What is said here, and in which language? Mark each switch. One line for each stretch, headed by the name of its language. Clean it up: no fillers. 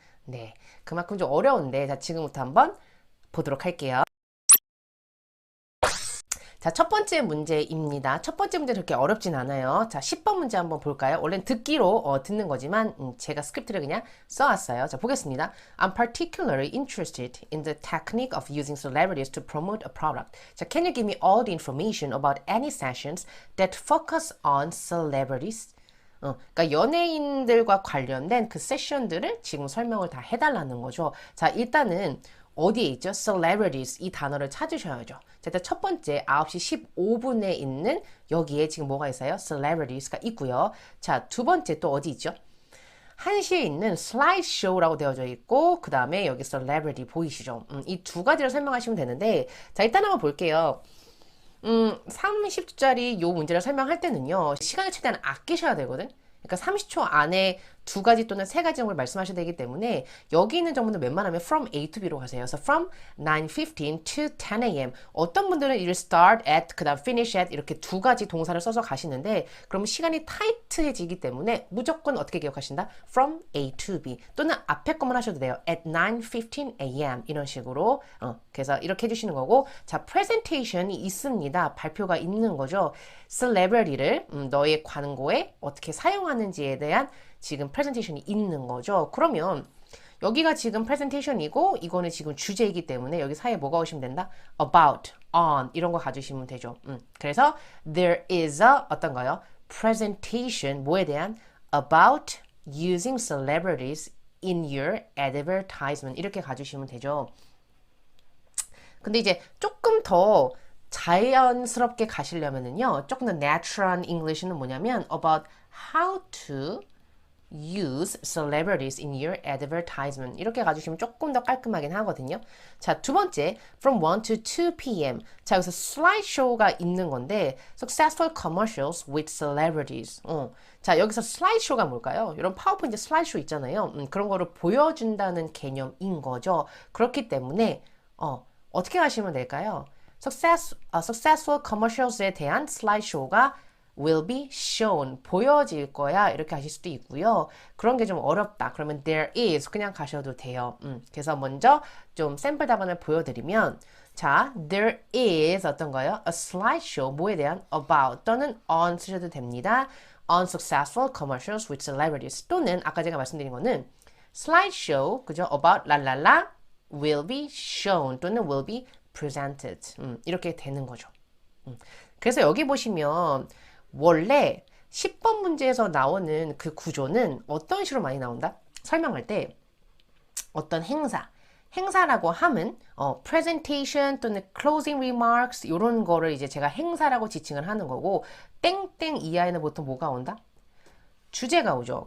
Korean: 네, 그만큼 좀 어려운데 자, 지금부터 한번 보도록 할게요. 자, 첫 번째 문제입니다. 첫 번째 문제 그렇게 어렵진 않아요. 자, 10번 문제 한번 볼까요? 원래는 듣기로 듣는 거지만 제가 스크립트를 그냥 써왔어요. 자, 보겠습니다.
English: I'm particularly interested in the technique of using celebrities to promote a product.
Korean: 자,
English: can you give me all the information about any sessions that focus on celebrities?
Korean: 그러니까 연예인들과 관련된 그 세션들을 지금 설명을 다 해달라는 거죠. 자, 일단은 어디에 있죠? celebrities 이 단어를 찾으셔야죠. 자, 일단 첫 번째 9시 15분에 있는 여기에 지금 뭐가 있어요? celebrities가 있고요. 자, 두 번째 또 어디 있죠? 1시에 있는 슬라이드쇼라고 되어져 있고 그 다음에 여기 celebrity 보이시죠? 이 두 가지를 설명하시면 되는데 자, 일단 한번 볼게요. 30초짜리 요 문제를 설명할 때는요, 시간을 최대한 아끼셔야 되거든? 그러니까 30초 안에 두 가지 또는 세 가지 정도를 말씀하셔야 되기 때문에 여기 있는 정보는 웬만하면 from A to B로 가세요. 그래서
English: from 9:15 to 10 a.m.
Korean: 어떤 분들은
English: it'll start at,
Korean: 그 다음 finish at 이렇게 두 가지 동사를 써서 가시는데 그러면 시간이 타이트해지기 때문에 무조건 어떻게 기억하신다? from A to B 또는 앞에 것만 하셔도 돼요.
English: at 9:15 a.m.
Korean: 이런 식으로 그래서 이렇게 해주시는 거고 자, presentation이 있습니다. 발표가 있는 거죠. celebrity를 너의 광고에 어떻게 사용하는지에 대한 지금 프레젠테이션이 있는 거죠. 그러면 여기가 지금 프레젠테이션이고 이거는 지금 주제이기 때문에 여기 사이에 뭐가 오시면 된다? about, on 이런 거 가주시면 되죠. 그래서
English: there is a
Korean: 어떤 거요?
English: presentation
Korean: 뭐에 대한
English: about using celebrities in your advertisement
Korean: 이렇게 가주시면 되죠. 근데 이제 조금 더 자연스럽게 가시려면은요, 조금 더 natural English는 뭐냐면
English: about how to use celebrities in your advertisement
Korean: 이렇게 가주시면 조금 더 깔끔하긴 하거든요. 자, 두 번째 from 1 to 2 p.m. 자, 여기서 슬라이드쇼가 있는 건데
English: successful commercials with celebrities.
Korean: 자, 여기서 슬라이드쇼가 뭘까요? 이런 파워포인트 슬라이드쇼 있잖아요. 그런 거를 보여준다는 개념인 거죠. 그렇기 때문에 어떻게 하시면 될까요? successful commercials에 대한 슬라이드쇼가 will be shown, 보여질 거야 이렇게 하실 수도 있고요. 그런 게 좀 어렵다. 그러면 there is 그냥 가셔도 돼요. 그래서 먼저 좀 샘플 답안을 보여드리면 자, there is 어떤 거요? a slideshow, 뭐에 대한 about 또는 on 쓰셔도 됩니다. unsuccessful commercials with celebrities 또는 아까 제가 말씀드린 거는 slideshow, 그죠? about 랄랄라 will be shown 또는 will be presented 이렇게 되는 거죠. 그래서 여기 보시면 원래 10번 문제에서 나오는 그 구조는 어떤 식으로 많이 나온다? 설명할 때 어떤 행사라고 함은 presentation 또는 closing remarks 이런 거를 이제 제가 행사라고 지칭을 하는 거고 땡땡 이하에는 보통 뭐가 온다? 주제가 오죠.